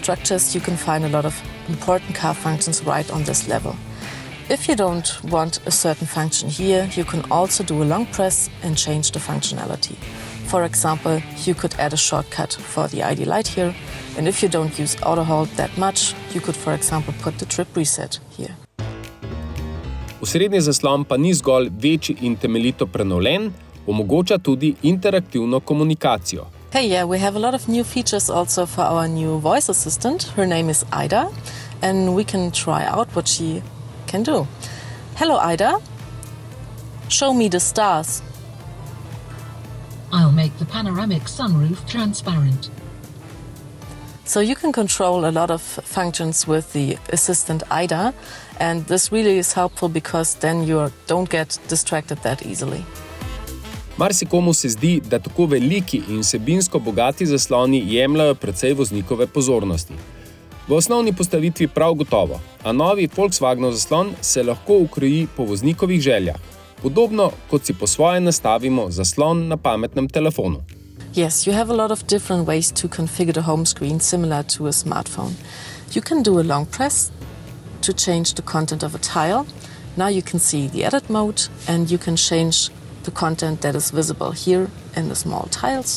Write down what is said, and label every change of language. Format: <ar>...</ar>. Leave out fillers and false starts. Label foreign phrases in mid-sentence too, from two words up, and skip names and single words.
<en>You can find a lot of important car functions right on this level. If you don't want a certain function here, you can also do a long press and change the functionality. For example, you could add a shortcut for the ID light here, and if you don't use auto hold that much, you could, for example, put the trip reset here.</en> <sl>Osrednji zaslon pa ni zgolj večji in temeljito prenovljen, omogoča tudi interaktivno komunikacijo.</sl> <en>Hey, yeah, we have a lot of new features also for our new voice assistant. Her name is Ida, and we can try out what she can do. Hello, Ida. Show me the stars. I'll make the panoramic sunroof transparent. So you can control a lot of functions with the assistant Ida, and this really is helpful because then you don't get distracted that easily.</en> <sl>Marsikomu se zdi, da tako veliki in vsebinsko bogati zasloni jemljajo precej voznikove pozornosti. V osnovni postavitvi prav gotovo, a novi Volkswagenov zaslon se lahko ukroji po voznikovih željah, podobno kot si po svoje nastavimo zaslon na pametnem telefonu.</sl> <en>Yes, you have a lot of different ways to configure the home screen similar to a smartphone. You can do a long press to change the content of a tile. Now you can see the edit mode and you can change the content that is visible here in the small tiles.</en>